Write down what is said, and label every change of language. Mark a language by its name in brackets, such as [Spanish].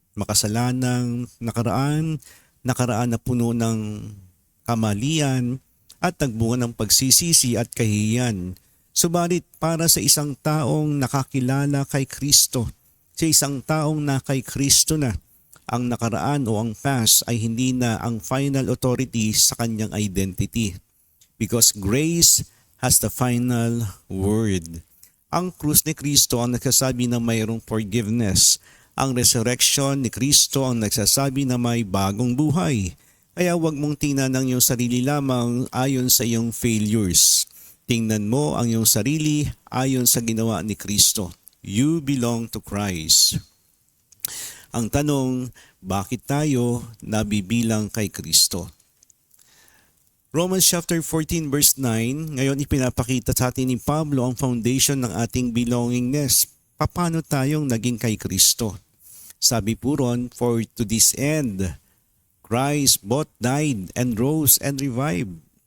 [Filipino] Makasalanang nakaraan na puno ng kamalian at nagbunga ng pagsisisi at kahihiyan. Subalit para sa isang taong nakakilala kay Kristo, sa isang taong na kay Kristo na, ang nakaraan o ang past ay hindi na ang final authority sa kanyang identity. [English] Because grace has the final word. [Filipino] Ang krus ni Kristo ang nagsasabi na mayroong forgiveness. Ang resurrection ni Kristo ang nagsasabi na may bagong buhay. Kaya huwag mong tingnan ang iyong sarili lamang ayon sa iyong failures. Tingnan mo ang iyong sarili ayon sa ginawa ni Kristo. You belong to Christ. Ang tanong, bakit tayo nabibilang kay Kristo? Romans chapter 14 verse 9, ngayon ipinapakita sa atin ni Pablo ang foundation ng ating belongingness. Paano tayong naging kay Kristo? [English] Sabi po ron, for to this end, Christ both died and rose and revived.